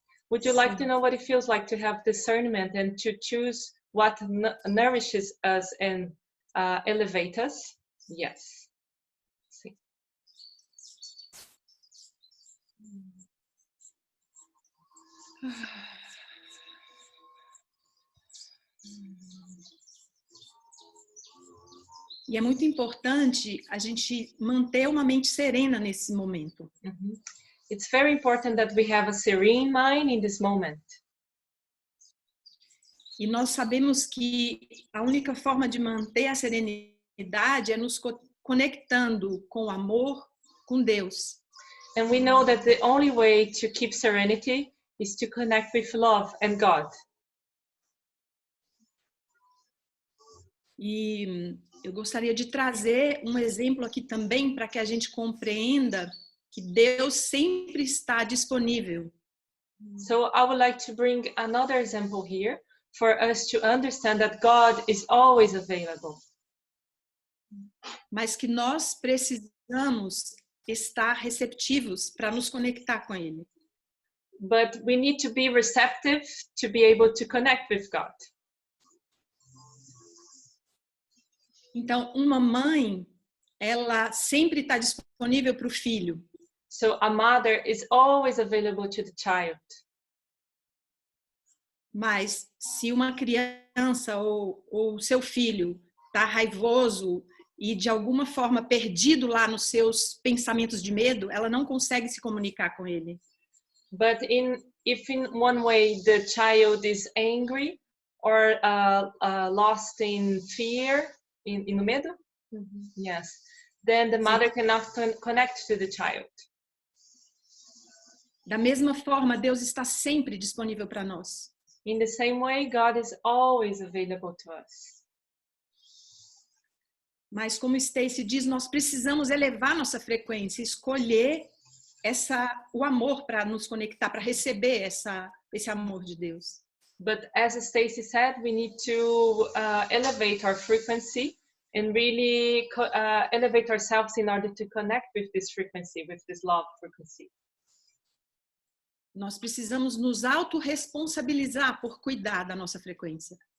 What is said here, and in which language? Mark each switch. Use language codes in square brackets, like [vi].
[en] Would you like to know what it feels like to have discernment and to choose what nourishes us and elevates us? Yes. Sim. [pt] E é muito importante a gente manter uma mente serena nesse momento. [en] It's very important that we have a serene mind in this moment. [pt] E nós sabemos que a única forma de manter a serenidade é nos conectando com o amor, com Deus. [en] And we know that the only way to keep serenity is to connect with love and God. [pt] E eu gostaria de trazer um exemplo aqui também para que a gente compreenda que Deus sempre está disponível. [en] So I would like to bring another example here for us to understand that God is always available. [pt] Mas que nós precisamos estar receptivos para nos conectar com Ele. [en] But we need to be receptive to be able to connect with God. [pt] Então, uma mãe, ela sempre está disponível para o filho. [en] So a mother is always available to the child. [pt] Mas se uma criança ou seu filho está raivoso e de alguma forma perdido lá nos seus pensamentos de medo, ela não consegue se comunicar com ele. [en] But if in one way the child is angry or lost in fear, in medo, yes, then the mother cannot connect to the child. [pt] Da mesma forma, Deus está sempre disponível para nós. [en] In the same way, God is always available to us. [pt] Mas como Stacy diz, nós precisamos elevar nossa frequência, escolher o amor para nos conectar, para receber esse amor de Deus. [en] But as Stacy said, we need to elevate our frequency and really elevate ourselves in order to connect with this frequency, with this love frequency. [pt] Nós precisamos nos autorresponsabilizar por cuidar da nossa frequência.